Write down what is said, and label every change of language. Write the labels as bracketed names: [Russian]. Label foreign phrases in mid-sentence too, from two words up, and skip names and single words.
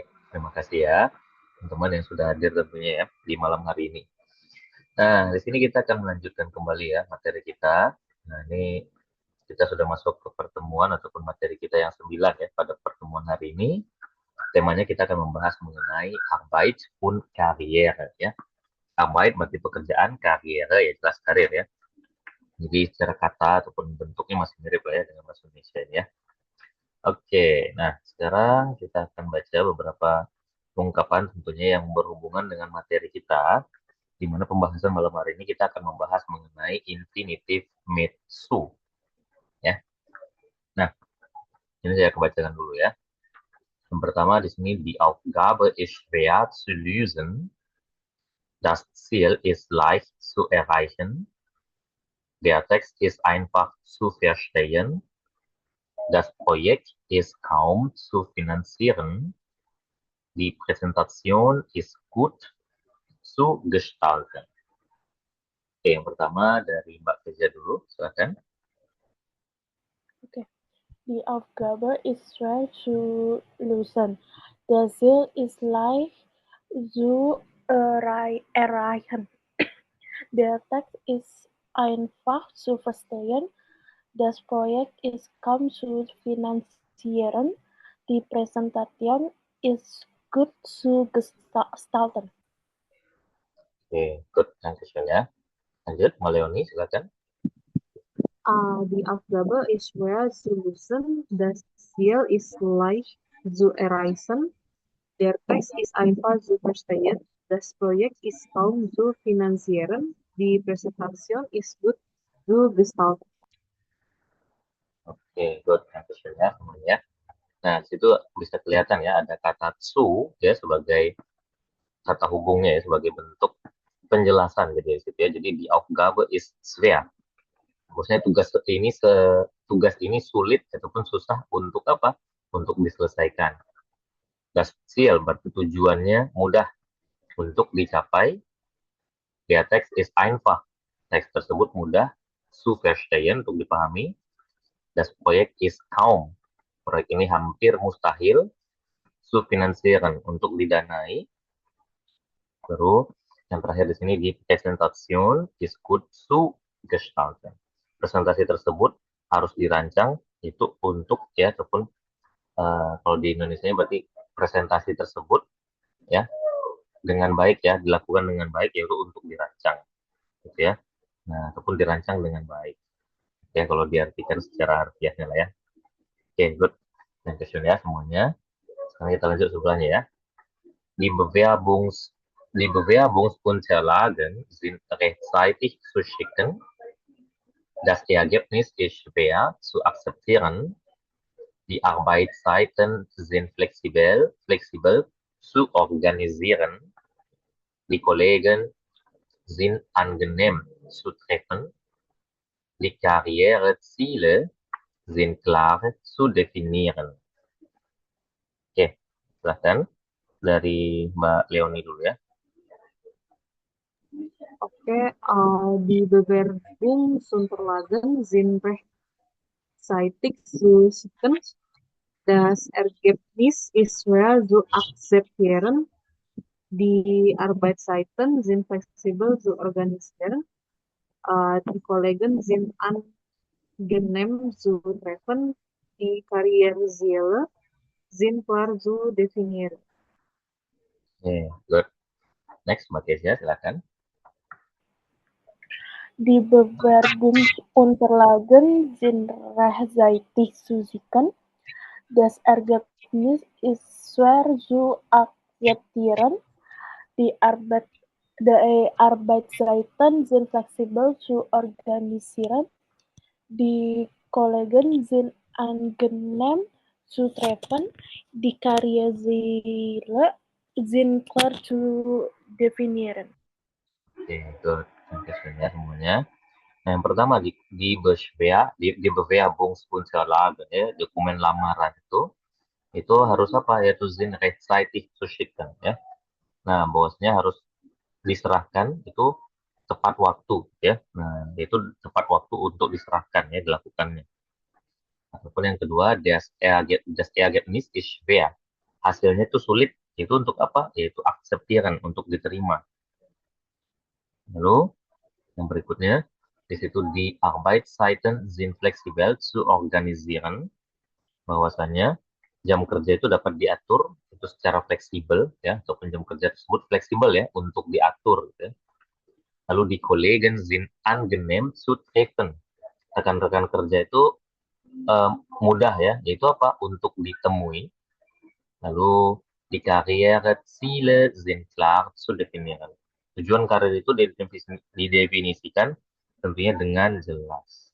[Indonesian] Terima kasih ya, teman-teman yang sudah hadir tentunya ya di malam hari ini. Nah, di sini kita akan melanjutkan kembali ya materi kita. Nah, ini kita sudah masuk ke pertemuan ataupun materi kita yang 9 ya pada pertemuan hari ini. Temanya kita akan membahas mengenai [German] Arbeit und Karriere [Indonesian] ya. Arbeit berarti pekerjaan, Karriere ya jelas karir ya. Jadi secara kata ataupun bentuknya masih mirip lah ya dengan bahasa Indonesia ini ya. Oke, nah sekarang kita akan baca beberapa ungkapan tentunya yang berhubungan dengan materi kita, di mana pembahasan malam hari ini kita akan membahas mengenai infinitive made su, ya. Nah, ini saya kebacakan dulu ya. Yang pertama di sini [German] die Aufgabe ist schwer zu lösen, das Ziel ist leicht zu erreichen, der Text ist einfach zu verstehen, das Projekt ist kaum zu finanzieren, die Präsentation ist gut zu gestalten. [Indonesian] Oke, yang pertama dari Mbak Kezia dulu, silakan. Okay. [German] Die Aufgabe ist schwer zu lösen. Der Ziel ist leicht zu erreichen. Der Text ist einfach zu verstehen. Das Projekt ist kaum zu finanzieren. Die Präsentation ist gut zu gestalten. [Indonesian] Oke, good. Dankeschön ya. Lanjut, Mbak Leoni, silakan. [German] Die Aufgabe ist schwer zu lösen. Das Ziel ist leicht zu erreichen. Der Text ist einfach zu verstehen. Das Projekt ist kaum zu finanzieren. Die Präsentation ist gut zu gestalten. [Indonesian] Oke, good. Dankeschön ya semuanya. Nah, di situ bisa kelihatan ya ada kata zu ya sebagai kata hubungnya ya sebagai bentuk penjelasan gitu ya, situ ya. Jadi di [German] Aufgabe ist schwer. [Indonesian] Maksudnya tugas ini sulit ataupun susah untuk apa? Untuk diselesaikan. [German] Das Ziel [Indonesian] berarti tujuannya mudah untuk dicapai. [German] Der Text ist einfach. [Indonesian] Teks tersebut mudah [German] zu verstehen [Indonesian] untuk dipahami. [German] Das Projekt ist kaum. [Indonesian] Proyek ini hampir mustahil [German] zu finansieren [Indonesian] untuk didanai. Terus yang terakhir di sini di [German] Präsentation ist gut zu gestalten. [Indonesian] Presentasi tersebut harus dirancang itu untuk ya ataupun kalau di Indonesia berarti presentasi tersebut ya dengan baik ya dilakukan dengan baik yaitu untuk dirancang gitu ya. Nah, ataupun dirancang dengan baik. Ya kalau diartikan secara harfiahnya lah ya. Oke, good. Dan question ya semuanya. Sekarang kita lanjut sebelahnya ya. [German] Die Bewerbungs Die Bewerbungsunterlagen sind rechtzeitig zu schicken. Das Ergebnis ist schwer zu akzeptieren. Die Arbeitszeiten sind flexibel zu organisieren. Die Kollegen sind angenehm zu treffen. Die Karriereziele sind klar zu definieren. [Indonesian] Oke, silahkan dari Mbak Leoni dulu ya. [German] Okay, die Bewerbungsunterlagen sind rechtzeitig zu schicken. Das Ergebnis ist schwer zu akzeptieren. Die Arbeitszeiten sind flexibel zu organisieren. Die Kollegen sind angenehm zu treffen. Die Karriereziele sind klar zu definieren. [Indonesian] Oke, good. Next, Mbak Kezia, silakan. [German] Die Bewerbungsunterlagen sind rechtzeitig zu schicken. Das Ergebnis ist schwer zu akzeptieren. Die Arbeitszeiten sind flexibel zu organisieren. Die Kollegen sind angenehm zu treffen. Die Karriereziele sind klar zu definieren. [Indonesian] Oke, good. Oke, ya semuanya. Nah, yang pertama di Bewerbungsunterlagen ya, dokumen lamaran itu harus apa? [German] Yaitu sind rechtzeitig zu schicken ya. [Indonesian] Nah, bosnya harus diserahkan itu tepat waktu ya. Nah, itu tepat waktu untuk diserahkan ya dilakukannya. Ataupun yang kedua, [German] das Ergebnis ist schwer. [Indonesian] Hasilnya itu sulit Itu untuk apa? Yaitu akzeptieren, untuk diterima. Lalu yang berikutnya, di situ di [German] Arbeitszeiten sind flexibel zu organisieren, [Indonesian] bahwasannya jam kerja itu dapat diatur itu secara fleksibel ya, ataupun jam kerja tersebut fleksibel ya untuk diatur gitu ya. Lalu di [German] Kollegen sind angenehm zu treffen, [Indonesian] rekan-rekan kerja itu mudah ya, yaitu apa? Untuk ditemui. Lalu di [German] Karriereziele sind klar zu definieren. [Indonesian] Tujuan karir itu didefinisikan tentunya dengan jelas.